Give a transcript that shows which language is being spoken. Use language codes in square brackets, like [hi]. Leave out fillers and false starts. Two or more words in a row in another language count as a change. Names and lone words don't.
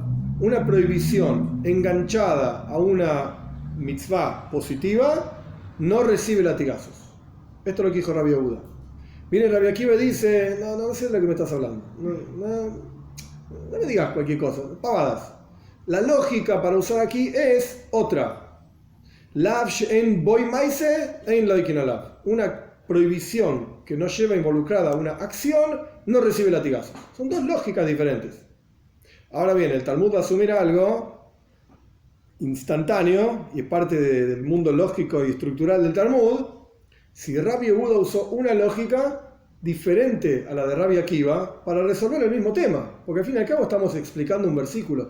[es] Una prohibición enganchada a una mitzvah positiva no recibe latigazos. Esto es lo que dijo Rabbi Yehuda. Viene Rabbi Akiva y dice, no sé de lo que me estás hablando. No me digas cualquier cosa, pavadas. La lógica para usar aquí es otra. [he] לאו שאין בו מעשה אין לוקין עליו. [es] Una prohibición que no lleva involucrada una acción no recibe latigazos. Son dos lógicas diferentes. Ahora bien, el Talmud va a asumir algo instantáneo y es parte del mundo lógico y estructural del Talmud. Si Rabbi Yehuda usó una lógica diferente a la de Rabbi Akiva para resolver el mismo tema, porque al fin y al cabo estamos explicando un versículo.